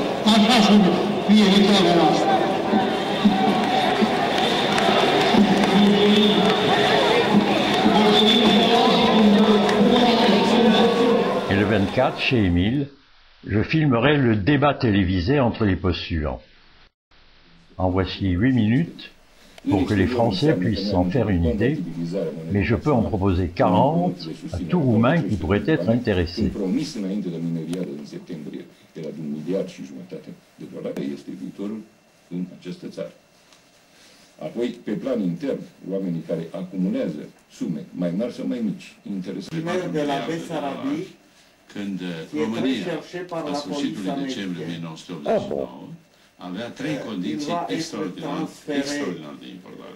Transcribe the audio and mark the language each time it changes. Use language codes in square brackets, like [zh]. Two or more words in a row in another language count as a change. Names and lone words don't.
[ro] Așa să fie viitoarea noastră. [fr] Et le 24, chez Émile, je filmerai le débat télévisé entre les postulants. En voici 8 minutes pour que les Français puissent s'en faire une idée, mais je peux en proposer 40 à tout Roumain qui pourrait être intéressé. [ro] Apoi, pe plan intern, oamenii care acumulează sume mai mari sau mai mici, interesează de la Besarabie, când România, la sfârșitul decembrie 1989, avea trei condiții extraordinar de importante.